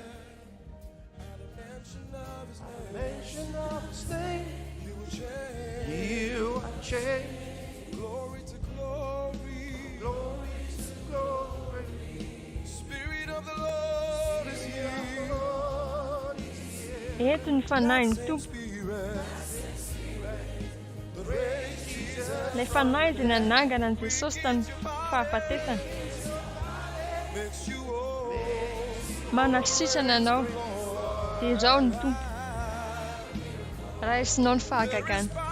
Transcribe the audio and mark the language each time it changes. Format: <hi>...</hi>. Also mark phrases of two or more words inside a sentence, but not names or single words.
<en>At the mention of His name, you are changed. Glory to glory, glory to glory. Spirit of the Lord is here.</en> <mg>Eto ny fanahy ny tompo. Ilay fanahy izay nanangana an' Jesosy tamin'ny fahafatesana. Manasitrana anao. Dia izao ny tompo. Raisinao ny fahagagana.</mg>